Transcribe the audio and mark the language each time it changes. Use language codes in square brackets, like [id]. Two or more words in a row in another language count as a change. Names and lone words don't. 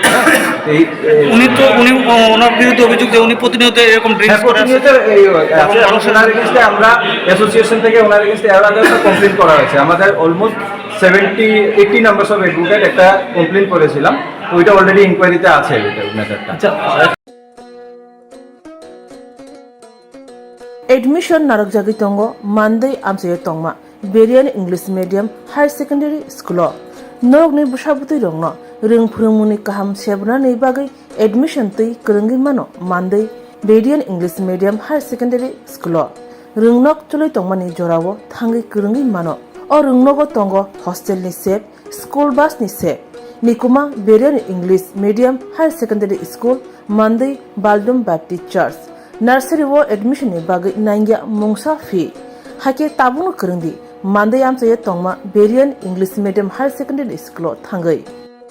[bn] ওনার বিরুদ্ধে অভিযোগ যে উনি প্রতিনিয়ত এরকম ড্রিঙ্কস করে ওনার এগেইনস্টে আমরা অ্যাসোসিয়েশন থেকে ওনার এগেইনস্টে এর আগে একটা কমপ্লেন করা হয়েছে। আমাদের অলমোস্ট 80 [en] numbers of advocate [bn] একটা কমপ্লেন করেছিলাম, তো ওইটা [en] already inquiry [bn] আছে ম্যাটারটা। [trp] एडमिशन नारक जागी तंगो मानदै आमचे तंगमा बेरियान इंग्लिश मीडियम हायर सेकेंडरी स्कूल नरक नि बुसाबुतै रंगनो रों फोरोंमुनि काहाम सेबना नै बागै एडमिशन तै करंगि मानो मानदै बेरियान इंग्लिश मीडियम हायर सेकेंडरी स्कूल रोंनक चलै तंगमानि जरावो थांगै करंगि मानो अ रोंनगो तंगो हॉस्टेल नि सेब [en] school bus [trp] नि सेब निकुमा बेरियान इंग्लिश मीडियम हायर सेकेंडरी स्कूल मानदै बालडम बैप्टिस्ट चर्च नर्सरी वो एडमिशन नि बागै नांगिया मुंगसा फी हाके ताबुनो करंदी मानदै आमचे तंगमा बेरियान इंग्लिश मीडियम हायर सेकेंडरी स्कूल थांगै।